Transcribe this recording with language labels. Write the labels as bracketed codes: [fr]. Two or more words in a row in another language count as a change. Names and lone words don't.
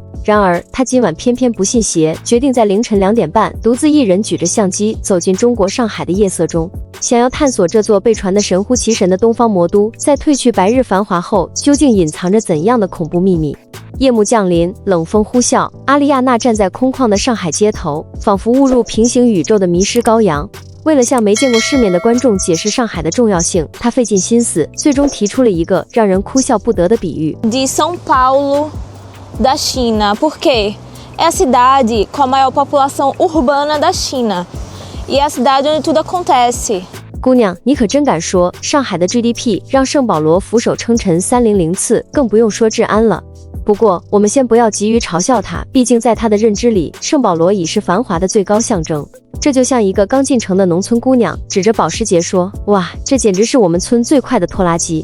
[zh] 然而，她今晚偏偏不信邪，决定在凌晨2点半，独自一人举着相机走进中国上海的夜色中，想要探索这座被传得神乎其神的东方魔都，在褪去白日繁华后，究竟隐藏着怎样的恐怖秘密。夜幕降临，冷风呼啸，阿丽亚娜站在空旷的上海街头，仿佛误入平行宇宙的迷失羔羊。为了向没见过世面的观众解释上海的重要性，她费尽心思，最终提出了一个让人哭笑不得的比喻。 [pt] De São Paulo da China, porque é a cidade com a maior população urbana da China e é a cidade onde tudo acontece。 [zh] 姑娘，你可真敢说，上海的 GDP 让圣保罗俯首称臣300次，更不用说治安了。不过，我们先不要急于嘲笑他，毕竟在他的认知里，圣保罗已是繁华的最高象征。这就像一个刚进城的农村姑娘指着保时捷说：“哇，这简直是我们村最快的拖拉机。”